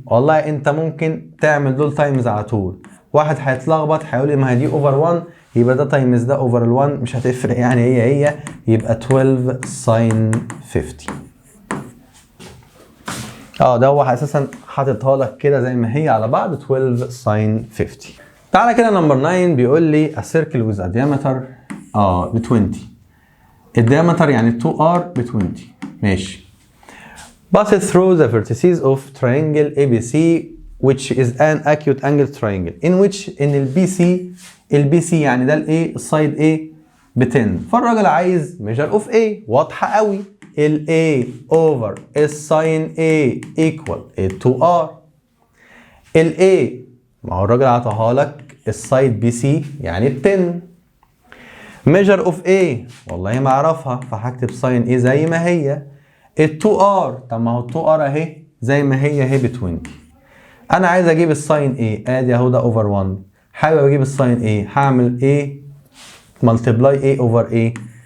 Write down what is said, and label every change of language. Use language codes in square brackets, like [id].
[ar] والله انت ممكن تعمل دول تايمز على طول. واحد هيتلخبط هيقول لي ما هي دي اوفر 1، يبقى ده تايمز ده اوفر ال1، مش هتفرق يعني، هي يبقى 12 ساين 50. ده هو اساسا حاططها لك كده زي ما هي على بعض 12 ساين 50. تعالى كده نمبر 9 بيقول لي [en] a circle with a diameter [ar] ب 20. الديامتر يعني 2R ب 20. ماشي. [en] Passes through the vertices of triangle ABC which is an acute angle triangle in which [ar] ان البي سي يعني ده الايه السايد A ب 10. فالراجل عايز measure of A. واضحه قوي. ال A over الساين A equal 2R. ال A ما هو الراجل عطاها لك السايد بي سي يعني ب 10. measure of A والله ما اعرفها، فهكتب ساين A زي ما هي. ال 2R طب ما هو ال 2R اهي زي ما هي اهي ب 20. انا عايز اجيب الساين A. ادي اهو ده اوفر 1. حابب اجيب الساين A، هعمل A ملتبلاي A اوفر A.